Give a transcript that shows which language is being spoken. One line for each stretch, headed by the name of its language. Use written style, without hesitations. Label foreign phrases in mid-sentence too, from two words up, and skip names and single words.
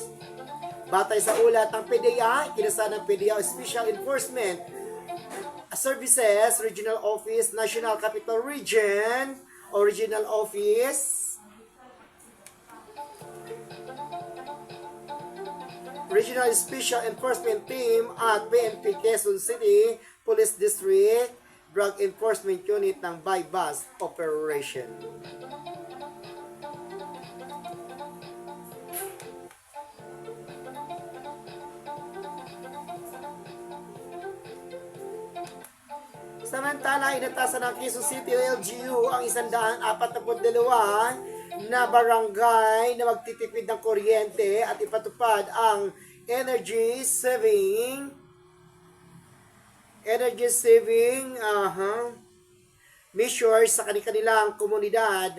Filipino: Batay sa ulat ng PDEA, kinasa ng PDEA Special Enforcement Services Regional Office, National Capital Region, Original Office, Regional Special Enforcement Team at PNP Quezon City Police District Drug Enforcement Unit ng
English: buy-bust operation.
Filipino: Samantala, inatasan ng Quezon City LGU ang 142 na barangay na magtitipid ng kuryente at ipatupad ang
English: energy saving measures
Filipino: sa kanilang komunidad.